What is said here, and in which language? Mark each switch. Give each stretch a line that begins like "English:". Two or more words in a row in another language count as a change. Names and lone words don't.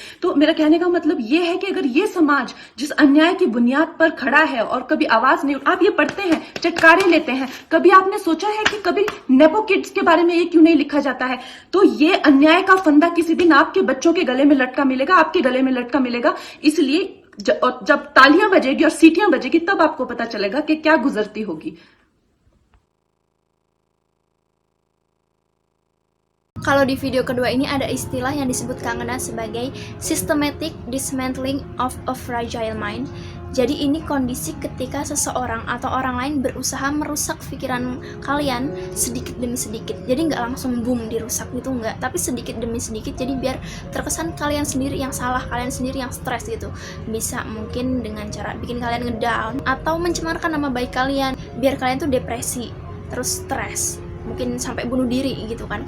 Hindi: तो मेरा कहने का मतलब ये है कि अगर ये समाज जिस अन्याय की बुनियाद पर खड़ा है और कभी आवाज नहीं, आप ये पढ़ते हैं, चटकारे लेते हैं, कभी आपने सोचा है कि कभी
English: nepo kids
Hindi: के बारे में ये क्यों नहीं लिखा जाता है? तो ये अन्याय का फंदा किसी दिन आपके बच्चों के गले में लटका मिलेगा, आपके गले में लटका मिलेगा। इसलिए जब तालियां बजेगी और सीटियां बजेगी तब आपको पता चलेगा कि क्या गुजरती होगी।
Indonesian: Kalau di video kedua ini ada istilah yang disebut Kang Ana sebagai
English: systematic dismantling of a fragile mind.
Indonesian: Jadi ini kondisi ketika seseorang atau orang lain berusaha merusak pikiran kalian sedikit demi sedikit. Jadi nggak langsung boom dirusak gitu, nggak, tapi sedikit demi sedikit. Jadi biar terkesan kalian sendiri yang salah, kalian sendiri yang stres gitu. Bisa mungkin dengan cara bikin kalian ngedown atau mencemarkan nama baik kalian, biar kalian tuh depresi, terus stres, mungkin sampai bunuh diri gitu kan.